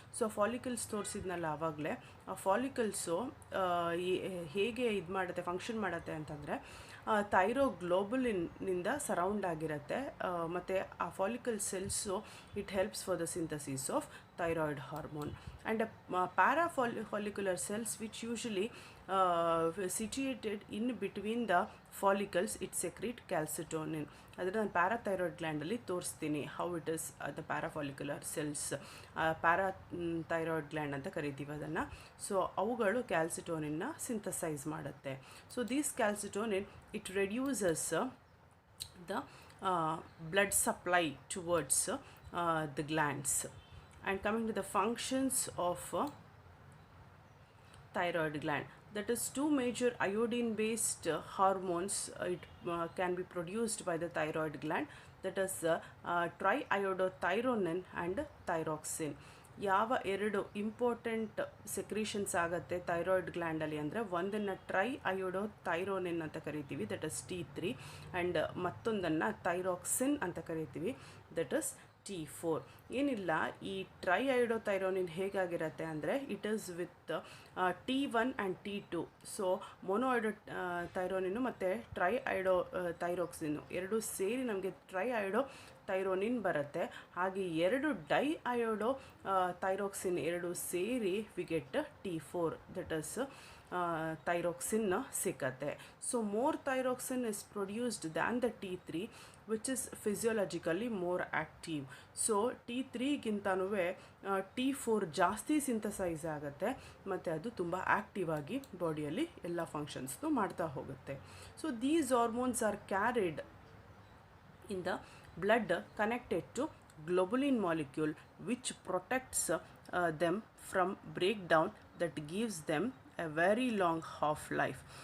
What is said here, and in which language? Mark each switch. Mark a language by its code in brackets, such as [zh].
[kn] So follicles ತೋರಿಸಿದ್ನಲ್ಲ ಆವಾಗಲೇ, ಆ ಫಾಲಿಕಲ್ಸು ಹೇಗೆ ಇದು ಮಾಡುತ್ತೆ, ಫಂಕ್ಷನ್ ಮಾಡುತ್ತೆ ಅಂತಂದರೆ ಥೈರೋಗ್ಲೋಬುಲಿನ್ನಿಂದ ಸರೌಂಡ್ ಆಗಿರುತ್ತೆ. ಮತ್ತು ಆ [en] Follicle cells it helps for the synthesis of thyroid hormone. And follicular cells which usually situated in between the follicles, it secrete calcitonin. [kn] ಅದನ್ನು ನಾನು ಪ್ಯಾರಾಥೈರಾಯ್ಡ್ ಗ್ಲ್ಯಾಂಡಲ್ಲಿ ತೋರಿಸ್ತೀನಿ, [en] How it is the parafollicular cells. [kn] Parathyroid gland ಅಂತ ಕರಿತೀವಿ ಅದನ್ನು. So ಅವುಗಳು ಕ್ಯಾಲ್ಸಿಟೋನಿನ್ನ synthesise ಮಾಡುತ್ತೆ. [en] So these calcitonin it reduces the blood supply towards the glands. And coming to the functions of thyroid gland, that is two major iodine based hormones it can be produced by the thyroid gland, that is triiodothyronin and thyroxine. [kn] ಯಾವ ಎರಡು important secretions ಆಗುತ್ತೆ thyroid ಗ್ಲ್ಯಾಂಡಲ್ಲಿ ಅಂದರೆ, ಒಂದನ್ನು ಟ್ರೈಅಯೋಡೋಥೈರೋನಿನ್ ಅಂತ ಕರಿತೀವಿ, [en] that is T3, and [kn] ಮತ್ತೊಂದನ್ನು thyroxine ಅಂತ ಕರಿತೀವಿ, [en] That is T4. [kn] ಏನಿಲ್ಲ, ಈ ಟ್ರೈಅಯೋಡೋಥೈರೋನಿನ್ ಹೇಗಾಗಿರುತ್ತೆ ಅಂದರೆ [en] It is with T1 and T2. [kn] So ಮೊನೋಐಡೋಥೈರೋನಿನ್ನು ಮತ್ತು ಟ್ರೈಅಯೋಡೋಥೈರೋಕ್ಸಿನ್ನು ಎರಡೂ ಸೇರಿ ನಮಗೆ ಟ್ರೈಅಯೋಡೋಥೈರೋನಿನ್ ಬರುತ್ತೆ. ಹಾಗೆ ಎರಡು ಡೈಅಯೋಡೋ ಥೈರೋಕ್ಸಿನ್ ಎರಡು ಸೇರಿ [en] we get T4, that is thyroxine [kn] ಸಿಕ್ಕತ್ತೆ. [en] So more thyroxine is produced than the T3 which is physiologically more active. [kn] So T3ಗಿಂತನೂ T4 ಜಾಸ್ತಿ ಸಿಂಥಸೈಸ್ ಆಗುತ್ತೆ ಮತ್ತು ಅದು ತುಂಬ ಆ್ಯಕ್ಟಿವ್ ಆಗಿ ಬಾಡಿಯಲ್ಲಿ ಎಲ್ಲ ಫಂಕ್ಷನ್ಸ್ನು ಮಾಡ್ತಾ ಹೋಗುತ್ತೆ. [en] So these hormones are carried in the blood connected to globulin molecule which protects them from breakdown, that gives them a very long half life.